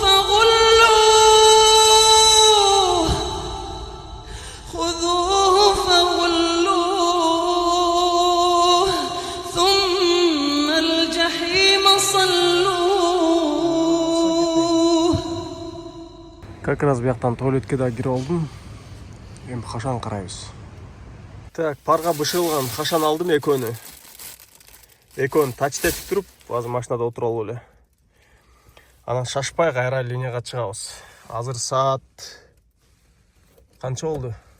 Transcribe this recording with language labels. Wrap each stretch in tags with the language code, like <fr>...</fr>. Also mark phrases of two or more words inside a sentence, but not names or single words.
<ar>فغلوه ثم الجحيم صلوه.</ar> <ky>Как раз бияктан туалетке да кирип алдым. Эми Хашан карайбыз. Так, парга бышырылган Хашан алдым экөөнү. Экөөнү тачтетип туруп, азыр машинада отуруп алып эле. Анан шашпай кайра линияга чыгабыз. Азыр саат канча болду?</ky>